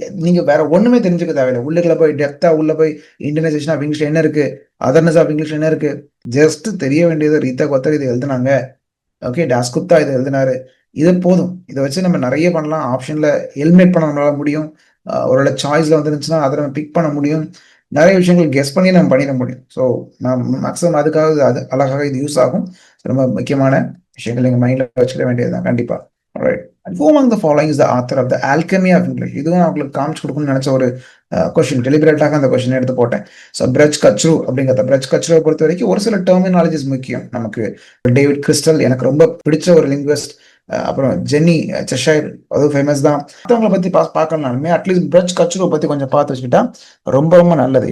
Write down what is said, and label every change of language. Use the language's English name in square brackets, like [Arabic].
[Tamil] நீங்க வேற ஒண்ணுமே தெரிஞ்சுக்க தேவையில்லை. உள்ளுக்குள்ள போய் டெப்தா உள்ள போய் இந்தியனைசேஷன் ஆஃப் இங்கிலீஷ் என்ன இருக்கு, அதர்னஸ் ஆஃப் இங்கிலீஷ் என்ன இருக்கு, ஜஸ்ட் தெரிய வேண்டியது ரீதா கோத்தாரி இது எழுதுனாங்க, ஓகே, டாஸ்குப்தா இது எழுதினாரு, இது போதும். இதை வச்சு நம்ம நிறைய பண்ணலாம். ஆப்ஷன்ல எலிமினேட் பண்ண நம்மளால முடியும். ஒரு சாய்ஸ்ல வந்துருந்துச்சுன்னா அதை நம்ம பிக் பண்ண முடியும். நிறைய விஷயங்கள் கெஸ் பண்ணி நம்ம பண்ணிட முடியும். ஸோ நான் மேக்ஸிமம் அதுக்காக அது அழகாக இது யூஸ் ஆகும். ரொம்ப முக்கியமான விஷயங்கள் எங்க மைண்ட்ல வச்சுக்க வேண்டியதுதான் கண்டிப்பா. [English] Right, who among the following is the author of the alchemy of English? [Tamil] இதுவும் அவங்களுக்கு காமிச்சு கொடுக்கணும்னு நினைச்ச ஒரு கொஸ்டின், டெலிபரேட்டாக அந்த கொஸ்டின் எடுத்து போட்டேன். ஸோ பிரஜ் கச்ரு அப்படிங்கிறத, பிரஜ் கச்ருவை பொறுத்த வரைக்கும் ஒரு சில டெர்மினாலஜிஸ் முக்கியம் நமக்கு. டேவிட் கிறிஸ்டல் எனக்கு ரொம்ப பிடிச்ச ஒரு லிங்குவிஸ்ட். அப்புறம் ஜென்னி செஷைர், அதுவும் ஃபேமஸ் தான். மற்றவங்களை பத்தி பார்க்கலனாலுமே அட்லீஸ்ட் பிரஜ் கச்ருவை பத்தி கொஞ்சம் பார்த்து வச்சுக்கிட்டா ரொம்ப ரொம்ப நல்லது.